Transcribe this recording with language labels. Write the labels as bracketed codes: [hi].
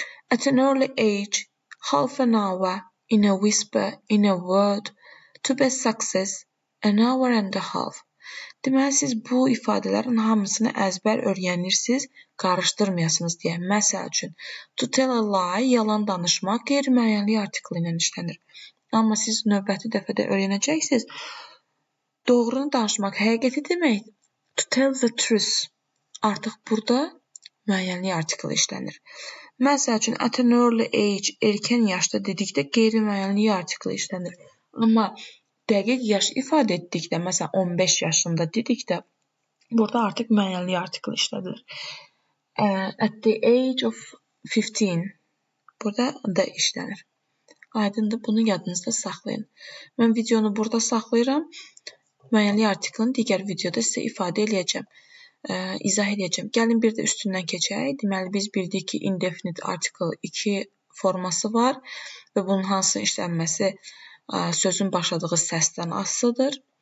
[en] At an early age, half an hour, in a whisper, in a word, to be success, an hour and a half. [az] Deməli, siz bu ifadələrin hamısını əzbər öyrənirsiniz, qarışdırmayasınız deyə. Məsəl üçün, [en] to tell a lie, [az] yalan danışmaq qeyri-müəyyənlik artiklı ilə işlənir. Amma siz növbəti dəfədə öyrənəcəksiniz, doğrunu danışmaq, həqiqəti demək, [en] to tell the truth. [az] Artıq burada müəyyənlik artiklı işlənir. Məsəl üçün, [en] at an early age, [az] erkən yaşda dedikdə qeyri-müəyyənlik artiklı işlənir. Amma dəqiq yaş ifadə etdikdə, məsələn 15 yaşında dedikdə, burada artıq müəyyənlik artiklı işlədilir. [en] At the age of 15, burada da işlənir. [az] Aydındır, bunu yadınızda saxlayın. Mən videonu burada saxlayıram. Müəyyənlik artiklını digər videoda sizə ifadə edəcəm, izah edəcəm. Gəlin bir də üstündən keçək. Deməli, biz bildik ki, indefinite article 2 forması var və bunun hansının işlənməsi sözün başladığı səsdən asılıdır.